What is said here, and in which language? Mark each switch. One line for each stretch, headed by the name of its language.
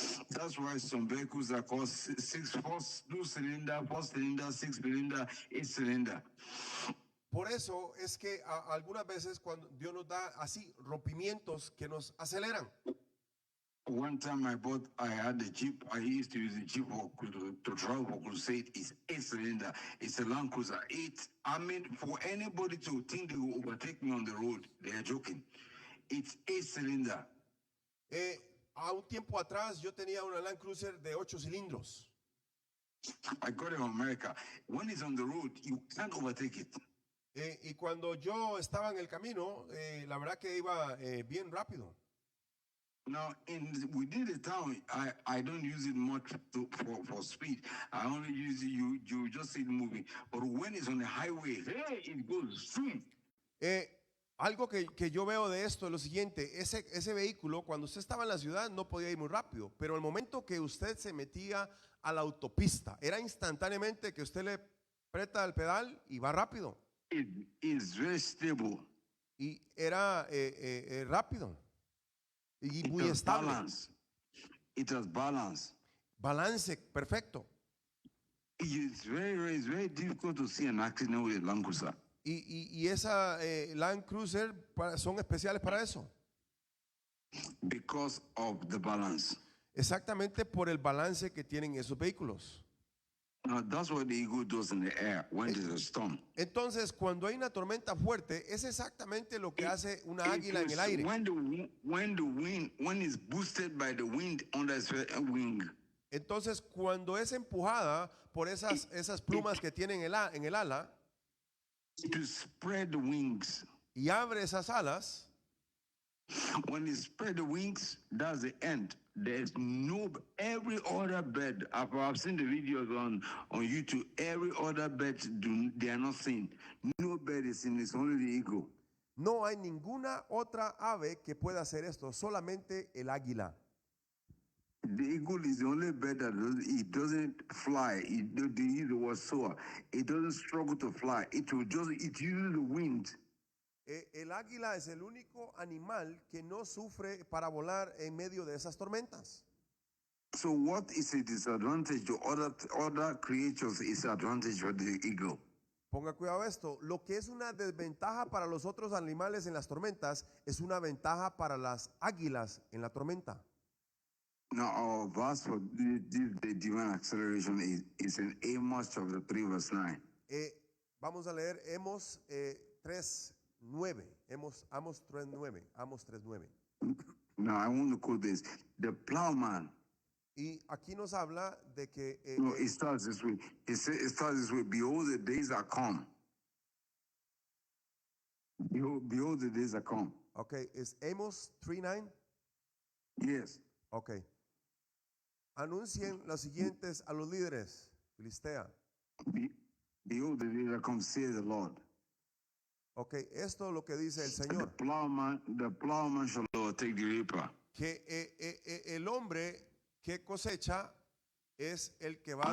English: That's why some vehicles are called two cylinder, 4 cylinder, 6 cylinder, 8 cylinder.
Spanish: Por eso es que algunas veces cuando Dios nos da así rompimientos que nos aceleran.
English: One time I had a Jeep. I used to use a Jeep to travel for crusade. It's 8 cylinder. It's a Land Cruiser 8. I mean, for anybody to think they will overtake me on the road, they are joking. It's 8 cylinder.
Spanish: A un tiempo atrás yo tenía una Land Cruiser de 8 cilindros.
English: I got it in America. When it's on the road, you can't overtake it.
Spanish: Y cuando yo estaba en el camino, la verdad que iba bien rápido.
English: Now, within the town, I don't use it much for speed. I only use it, you just see it moving. But when it's on the highway, hey, it goes zoom.
Spanish: Algo que yo veo de esto es lo siguiente, ese vehículo cuando usted estaba en la ciudad no podía ir muy rápido, pero el momento que usted se metía a la autopista, era instantáneamente que usted le aprieta el pedal y va rápido.
English: It is very stable.
Spanish: Y era rápido y muy estable.
English: It has balance.
Spanish: Balance perfecto.
English: It's very difficult to see an accident with a Land Cruiser.
Spanish: Y esa Land Cruiser son especiales para eso.
English: Because of the balance.
Spanish: Exactamente por el balance que tienen esos vehículos.
English: Now, that's what the eagle does in the air when there's a storm.
Spanish: Entonces, cuando hay una tormenta fuerte, es exactamente lo que hace una águila en el aire.
English: When it's boosted by the wind under its wing.
Spanish: Entonces, cuando es empujada por esas plumas que tienen en el ala,
English: to spread the wings.
Spanish: Y abre esas alas.
English: When it spread the wings, that's the end. There's every other bird. I've seen the videos on YouTube. Every other bird they are not seen. No bird is seen. It's only the eagle.
Spanish: No hay ninguna otra ave que pueda hacer esto. Solamente el águila.
English: The eagle is the only bird that it doesn't fly. They use the word soar. It doesn't struggle to fly. It uses the wind.
Spanish: El águila es el único animal que no sufre para volar en medio de esas tormentas.
English: So what is a disadvantage to other creatures is advantage for the eagle.
Spanish: Ponga cuidado a esto. Lo que es una desventaja para los otros animales en las tormentas es una ventaja para las águilas en la tormenta.
English: Now our verse for the divine acceleration is in Amos chapter 3 verse 9.
Spanish: Vamos a leer Amos 3:9. Amos 3:9. Amos 3:9.
English: Now I want to quote this. The plowman.
Spanish: Y aquí nos habla de que
English: No, it starts this way. It starts this way. Behold, the days are come. Behold, the days are come.
Spanish: Okay, es Amos 3:9.
English: Yes. Okay.
Spanish: Anuncien los siguientes a los líderes, Filistea.
English: Behold, the days are come, says the Lord.
Spanish: Okay, esto es lo que dice el Señor.
English: The plowman shall overtake the reaper.
Spanish: Que el hombre que cosecha es el que va a